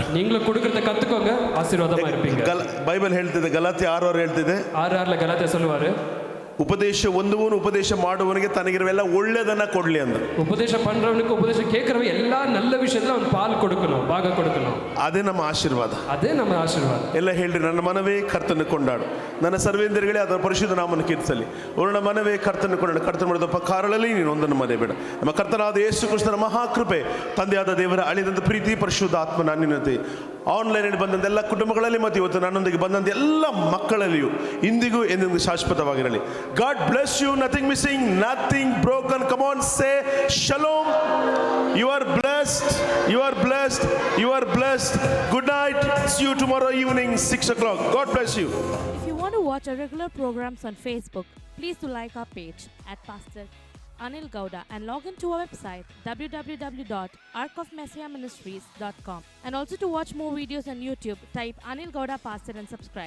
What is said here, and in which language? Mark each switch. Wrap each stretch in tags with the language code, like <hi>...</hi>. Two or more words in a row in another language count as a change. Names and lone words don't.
<ta>ನೀங்களும் கொடுக்கறத கத்துக்கோங்க, ஆசீர்வாதமா இருப்பீங்க.</ta> <kn>ಬೈಬಲ್ ಹೇಳ್ತಿದೆ, ಗಲಾತ್ಯ 6:6 ಹೇಳ್ತಿದೆ.</kn> <ta>6:6 ಗಲಾತ್ಯ சொல்லுவாரு,</ta> <kn>ಉಪದೇಶ ಹೊಂದುವವನು ಉಪದೇಶ ಮಾಡುವವನಿಗೆ ತನಗಿರುವೆಲ್ಲ ಒಳ್ಳೆಯದನ್ನ ಕೊಡ್ಲಿ ಅಂತ.</kn> <ta>ಉಪದೇಶ பண்றவனுக்கு உபதேசம் கேட்கறவன் எல்லா நல்ல விஷயத்துல அவன் பால் கொடுக்கணும், ಭಾಗ கொடுக்கணும்.</ta> <kn>ಅದೇ ನಮ್ಮ ಆಶೀರ್ವಾದ. ಅದೇ ನಮ್ಮ ಆಶೀರ್ವಾದ. ಎಲ್ಲ ಹೇಳ್ರಿ, ನನ್ನ ಮನವೇ ಕರ್ತನ ಕೊಂಡಾಡು, ನನ್ನ ಸರ್ವೇಂದ್ರಿಯಗಳೇ ಅದರ ಪರಿಶುದ್ಧ ನಾಮವನ್ನು ಕೀರ್ತಿಸಲಿ. ನನ್ನ ಮನವೇ ಕರ್ತನ ಕೊಂಡಾಡು, ಕರ್ತನ ಮಾಡಿದ ಕಾರಣದಲ್ಲಿ ನೀನು ಒಂದನ್ನು ಮರೆಯಬೇಡ. ನಮ್ಮ ಕರ್ತನಾದ ಯೇಸು ಕ್ರಿಸ್ತನ ಮಹಾಕೃಪೆ, ತಂದೆಯಾದ ದೇವರ ಅಳಿದಂತ ಪ್ರೀತಿ, ಪರಿಶುದ್ಧ ಆತ್ಮನ ಅನ್ಯೋನ್ಯತೆ, ಆನ್ಲೈನಲ್ಲಿ ಬಂದಂತ ಎಲ್ಲ ಕುಟುಂಬಗಳಲ್ಲಿ ಮತ್ತು ಇವತ್ತು ನನ್ನೊಂದಿಗೆ ಬಂದಂತ ಎಲ್ಲ ಮಕ್ಕಳಲ್ಲಿಯೂ ಇಂದಿಗೂ ಎಂದೆಂದಿಗೂ ಶಾಶ್ವತವಾಗಿರಲಿ.</kn> <en>God bless you. Nothing missing, nothing broken. Come on, say shalom. You are blessed. You are blessed. You are blessed. Good night. See you tomorrow evening 6 o'clock. God bless you. If you want to watch our regular programs on Facebook, please do like our page at Pastor Anil Gowda and log into our website www.arkofmessiahministries.com, and also to watch more videos on YouTube, type Anil Gowda Pastor and subscribe.</en>